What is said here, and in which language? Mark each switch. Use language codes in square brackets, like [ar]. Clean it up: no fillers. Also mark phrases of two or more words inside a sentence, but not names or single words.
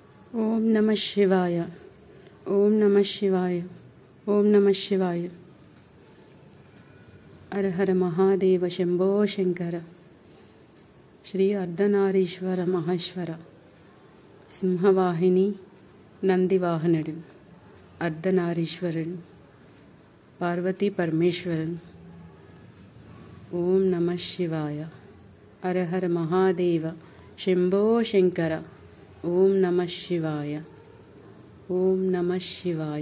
[sa] ओम नमः शिवाय। ओम नमः शिवाय। ओम नमः शिवाय। हर हर महादेव शंभो शंकर। श्री अर्धनारीश्वर महेश्वर सिंहवाहिनी [te] నందివాహనుడు అర్ధనారీశ్వరుడు పార్వతీ పరమేశ్వరుడు। [sa] ఓం నమః శివాయ। హర హర మహాదేవ శంభో శంకర। ఓం నమః శివాయ। ఓం నమః శివాయ।